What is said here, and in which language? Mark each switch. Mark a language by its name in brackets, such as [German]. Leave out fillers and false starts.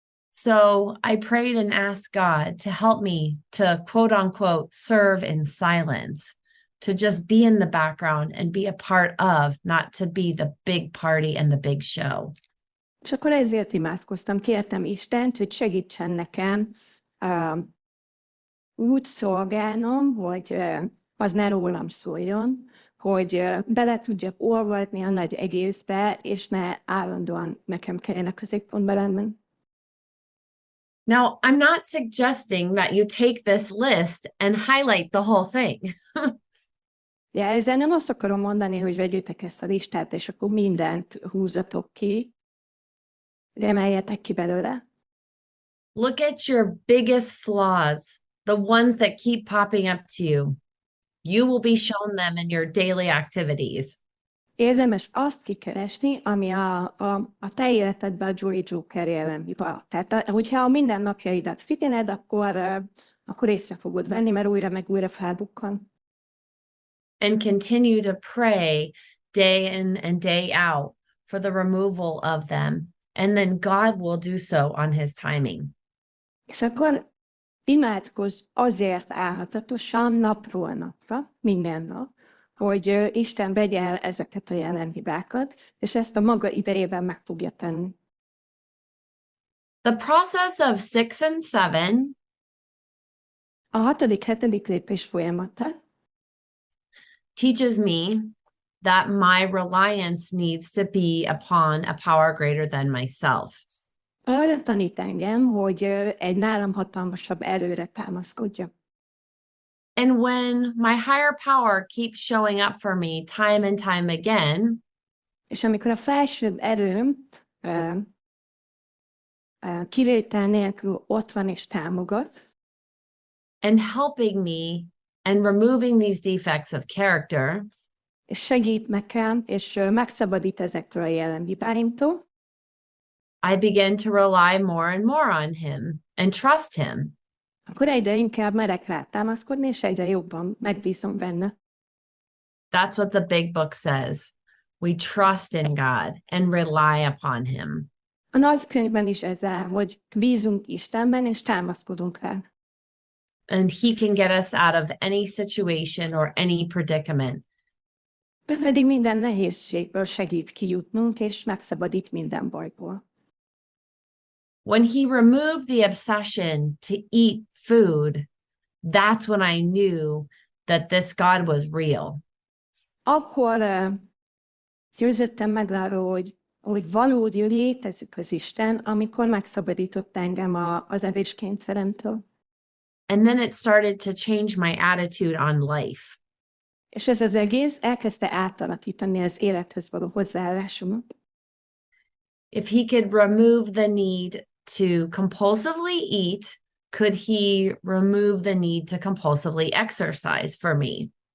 [English] So I prayed and asked God to help me to quote unquote serve in silence, to just be in the background and be a part of, not to be the big party and the big show. [Hungarian] És akkor ezért imádkoztam, kértem Istent, hogy segítsen nekem úgy szolgálnom, hogy az ne rólam szóljon, hogy bele tudjak olvadni a nagy egészbe, és ne állandóan nekem kelljen a középpontba lenni. [English] Now, I'm not suggesting that you take this list and highlight the whole thing. [Hungarian] Ja, ezzel nem azt akarom mondani, hogy vegyétek ezt a listát, és akkor mindent húzatok ki, de emeljetek ki belőle. [English] Look at your biggest flaws, the ones that keep popping up to you. You will be shown them in your daily activities. [Hungarian] Érdemes azt kikeresni, ami a te életedben a Joy Joker jelen van. Tehát, hogyha a mindennapjaidat figyeled, akkor észre fogod venni, mert újra meg újra felbukkan. [English] And continue to pray day in and day out for the removal of them. And then God will do so on his timing. [Hungarian] És akkor imádkozz azért álhatatosan, napról napra, minden nap, hogy Isten vegye el ezeket a jelen hibákat, és ezt a maga idejében meg fogja tenni. [English] The process of 6 and 7 [Hungarian] a 6.-7. lépés folyamata [English] teaches me that my reliance needs to be upon a power greater than myself. [Hungarian] Arra tanít engem, hogy egy nálam hatalmasabb erőre támaszkodjak. [English] And when my higher power keeps showing up for me time and time again, [Hungarian] és amikor a felsőbb erőm kivétel nélkül ott van és támogat, [English] and helping me and removing these defects of character, [Hungarian] és segít nekem, és megszabadít ezektől a jelen hibáimtól, [English] I begin to rely more and more on him and trust him. [Hungarian] Akkor egyre inkább merek rá támaszkodni, és egyre jobban megbízom benne. [English] That's what the big book says. We trust in God and rely upon him. [Hungarian] A nagykönyvben is ez áll, hogy bízunk Istenben, és támaszkodunk rá. [English] And he can get us out of any situation or any predicament. [Hungarian] Ő pedig minden nehézségből segít kijutnunk, és megszabadít minden bajból. [English] When he removed the obsession to eat food, that's when I knew that this God was real. [Hungarian] Akkor győződtem meg arról, hogy valódi létezik az Isten, amikor megszabadított engem az evéskényszeremtől. [English] And then it started to change my attitude on life. [Hungarian] És ez az egész elkezdte átalakítani az élethez való hozzáállásomat. [English] If he could remove the need to compulsively eat, could he remove the need to compulsively exercise for me?